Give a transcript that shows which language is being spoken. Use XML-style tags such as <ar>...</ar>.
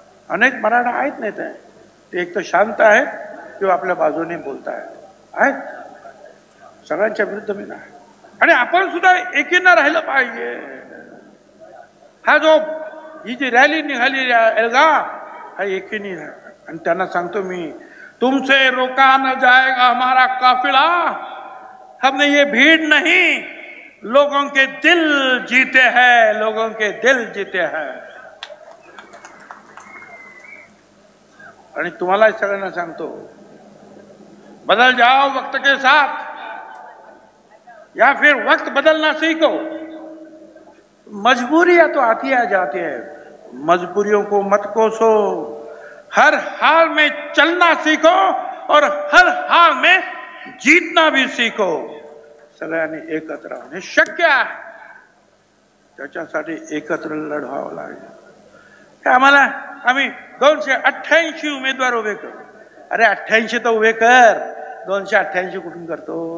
<mr>अनेक मराठा आहेत नाही ते एक तर शांत आहेत किंवा आपल्या बाजूने बोलतायत, सगळ्यांच्या विरुद्ध मी नाही. आणि आपण सुद्धा एकीनं राहिलं पाहिजे. हा जो ही जी रॅली निघाली एल्गा, हा एकीने राहा. आणि त्यांना सांगतो मी,</mr> <hi>तुमसे रोका न जाएगा हमारा काफिला, हमने ये भीड़ नहीं, लोगों के दिल जीते हैं, लोगों के दिल जीते हैं.</hi> <mr>आणि तुम्हाला सगळ्यांना सांगतो,</mr> <hi>बदल जाओ वक्त के साथ या फिर वक्त बदलना सीखो. मजबूरियां तो आती आ जाती है, मजबूरियों को मत कोसो. हर हाल में चलना सीखो और हर हाल में जीतना भी सीखो.</hi> <mr>सगळ्यांनी एकत्र राहणे शक्य आहे, त्याच्यासाठी एकत्र लढवावं लागेल. आम्ही 288 उमेदवार उभे करू. अरे 88 तर उभे कर, 288 कुठून करतो?</mr>